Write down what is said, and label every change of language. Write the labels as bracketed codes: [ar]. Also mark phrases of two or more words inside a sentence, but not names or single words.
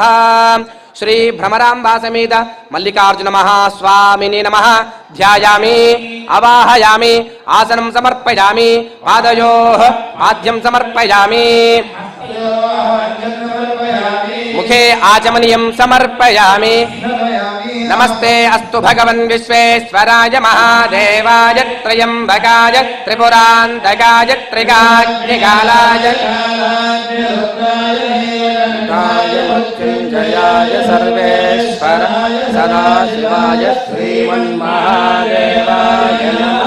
[sa] శ్రీ భ్రమరాంబా సమేత మల్లికార్జున మహాస్వామిని నమః. ధ్యాయామి అవాహయామి ఆసనం సమర్పయామి పాదయోః పాద్యం సమర్పయామి ముఖే ఆచమనీయం సమర్పయామి नमस्ते अस्तु भगवन् विश्वेश्वराय महादेवाय त्रयंबकाय त्रिपुरान्तकाय त्रिकाग्निकालाय मृत्युंजयाय सर्वेश्वराय सदाशिवाय श्रीमन्महादेवाय नमः।